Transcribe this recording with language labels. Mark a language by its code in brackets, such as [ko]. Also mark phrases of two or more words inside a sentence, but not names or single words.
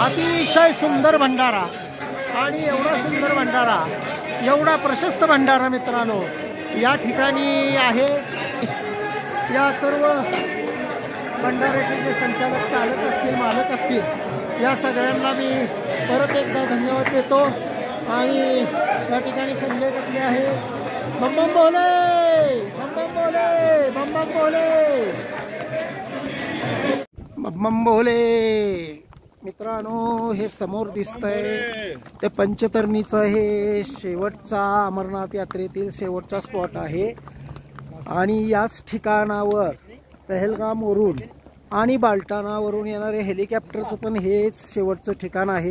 [mr] अतिशय सुंदर भंडारा आणि एवढा सुंदर भंडारा, एवढा प्रशस्त भंडारा मित्रांनो या ठिकाणी आहे। या सर्व भंडाऱ्याचे जे संचालक, चालक असतील, मालक असतील, या सगळ्यांना मी परत एकदा धन्यवाद देतो। आणि या ठिकाणी संजय टकले आहे, [hi] बम बम बोले, बम बम बोले, बम बम बोले, बम बम बोले। [mr] मित्रांनो हे समोर दिसतंय ते पंचतरणीचं हे शेवटचा अमरनाथ यात्रेतील शेवटचा स्पॉट आहे। आणि याच ठिकाणावर पहलगामवरून आणि बाल्टानावरून येणारे हेलिकॉप्टरचं पण हेच शेवटचं ठिकाण आहे।